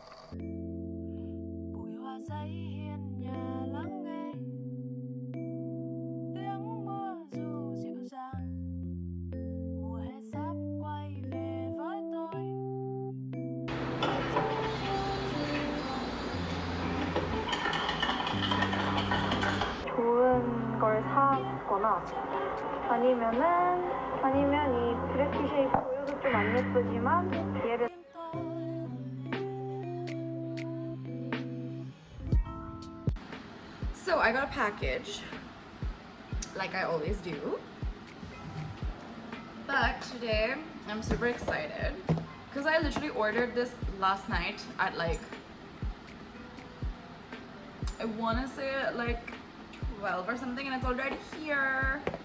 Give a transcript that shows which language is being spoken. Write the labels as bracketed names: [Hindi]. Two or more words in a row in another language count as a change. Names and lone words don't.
[Vietnamese] Bụi hoa giấy hiên nhà lắng nghe tiếng mưa dù dịu dàng. Mùa hè sắp quay về với tôi. [Korean] 좋은 걸 사거나 아니면 이 [English] dress shape [Korean] 보여도 좀 안 예쁘지만 얘를 [English] So I got a package, like I always do. But today I'm super excited because I literally ordered this last night at like, I want to say like 12 or something, and it's already here.